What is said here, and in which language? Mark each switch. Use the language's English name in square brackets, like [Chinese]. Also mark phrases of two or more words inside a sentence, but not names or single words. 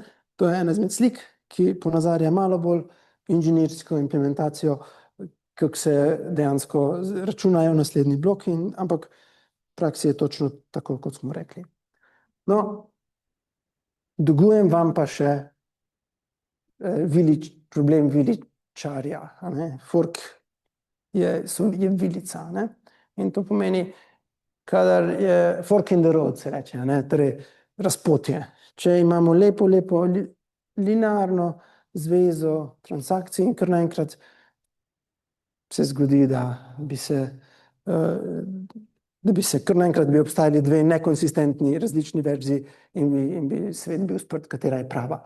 [Slovenian] To je ena izmed slik, ki ponazarja malo bolj inženirsko implementacijo, kako se dejansko računajo naslednji bloki, ampak v praksi je točno tako, kot smo rekli. No, dolgujem vam pa še problem viličarja. Fork je vilica. Ne? In to pomeni, kadar je [English] fork in the road, [Slovenian] se reče, ne? Torej razpotje. Če imamo lepo linearno zvezo transakcij in kar naenkrat se zgodi, da bi kar naenkrat obstajali dve nekonsistentni različni verziji in bi svet bil sprt, katera je prava.